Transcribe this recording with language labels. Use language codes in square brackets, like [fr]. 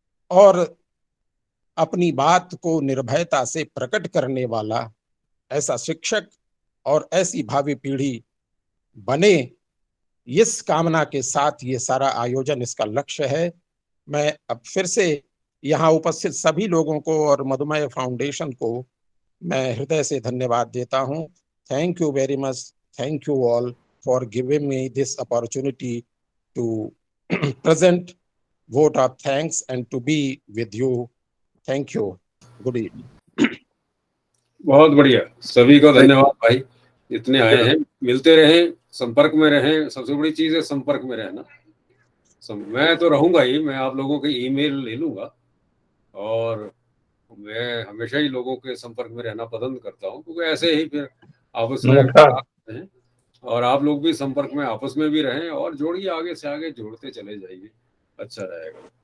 [hi] और अपनी बात को निर्भयता से प्रकट करने वाला ऐसा शिक्षक और ऐसी भावी पीढ़ी बने, इस कामना के साथ ये सारा आयोजन, इसका लक्ष्य है। मैं अब फिर से यहाँ उपस्थित सभी लोगों को और मधुमय फाउंडेशन को मैं हृदय से धन्यवाद देता हूँ। [en] Thank you very much. Thank you all for giving me this opportunity to present vote of thanks and to be with you. Thank you. Good evening. [hi] बहुत बढ़िया, सभी को धन्यवाद भाई, इतने आए हैं। मिलते रहें, संपर्क में रहें, सबसे बड़ी चीज है संपर्क में रहना। मैं तो रहूंगा ही, मैं आप लोगों के ईमेल ले लूंगा और मैं हमेशा ही लोगों के संपर्क में रहना पसंद करता हूँ, क्योंकि ऐसे ही फिर आपस में हैं और आप लोग भी संपर्क में आपस में भी रहें और जोड़िए, आगे से आगे जोड़ते चले जाइए, अच्छा रहेगा।